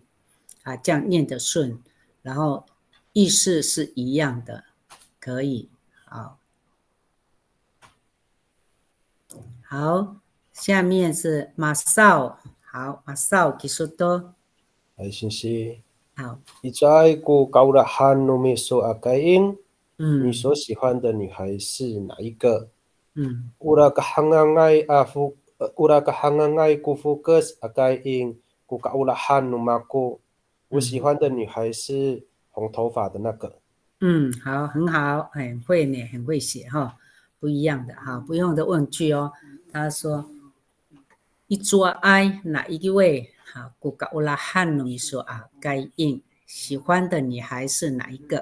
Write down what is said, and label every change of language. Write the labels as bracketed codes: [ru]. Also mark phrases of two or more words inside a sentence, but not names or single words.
[zh] 啊，这样念得顺，然后意思是一样的，可以。好。好，下面是马少。好，马少技术多。哎，先生。好。 [ami] Ijai ku kaurahan no miso akain。 [zh] 你所喜欢的女孩是哪一个？ [ami] Ura kahangangai ku fokus akain ku kaurahan no mako。 [zh] 我喜欢的女孩是红头发的那个。好，很好，很会呢，很会写哈。不一样的哈，不用的问句哦。他说，一桌爱哪一位？好，古嘎乌拉汉努说啊，该应喜欢的女孩是哪一个？